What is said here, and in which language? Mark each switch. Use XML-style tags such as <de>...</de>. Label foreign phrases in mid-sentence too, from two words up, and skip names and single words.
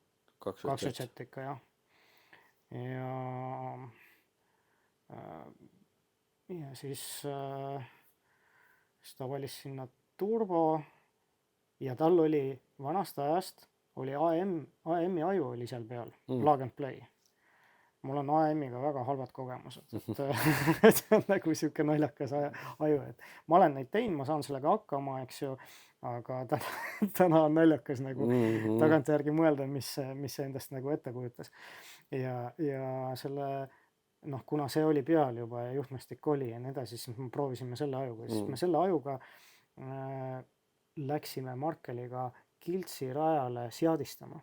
<et>2.7 ikka, jah. Ja siis ta valis sinna turbo ja tal oli vanast ajast oli AM-i aju oli seal peal,</et> <en>plug and play.</en> <et>Mul on AM-iga väga halvad kogemused, et see on nagu siuke naljakas aju, et ma olen neid teinud, ma saan sellega hakkama, eks ju, aga täna on naljakas nagu tagantjärgi mõelda, mis see endast nagu ette kujutas. Ja selle, kuna see oli peal juba ja juhtmestik oli ja nii edasi, siis me proovisime selle ajuga, siis me selle ajuga läksime Markeliga Kiltsi rajale seadistama.</et>